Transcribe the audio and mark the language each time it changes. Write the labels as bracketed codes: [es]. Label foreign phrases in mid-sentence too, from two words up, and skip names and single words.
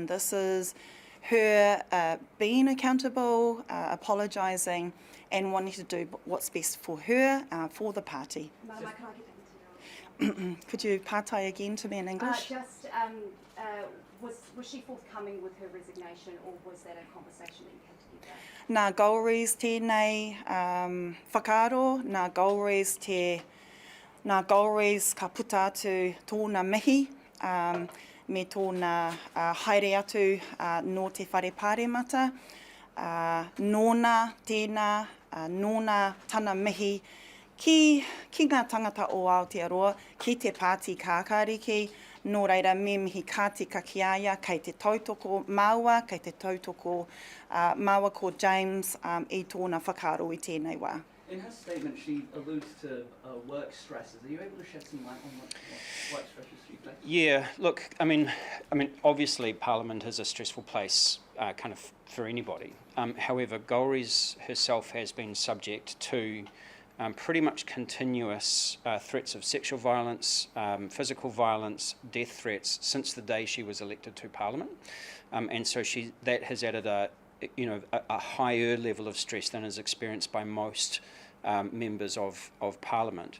[en] This is her being accountable, apologising, and wanting to do what's best for her, for the party. Mama, can I get that into your Could you partai again to me in English? was she forthcoming with her resignation, or was that a conversation that you had together? [mi] Nā Golriz tēnei whakaaro, nā Golriz ka puta atu tōna mihi, me tōna haere atu no te whare pāremata. Nōna tēnā nōna tana mihi ki ngā tangata o Aotearoa, ki te pāti kākāriki, nō reira me mihi ka tika ki aia, kei te tautoko māua, kei te tautoko māua ko James I tōna whakaaro I tēnei wā. [en] In her statement, she alludes to work stresses. Are you able to shed some light on what work stresses she faces? Yeah, look, I mean, obviously Parliament is a stressful place, kind of for anybody. However, Golriz herself has been subject to pretty much continuous threats of sexual violence, physical violence, death threats since the day she was elected to Parliament, and so that has added a higher level of stress than is experienced by most members of Parliament.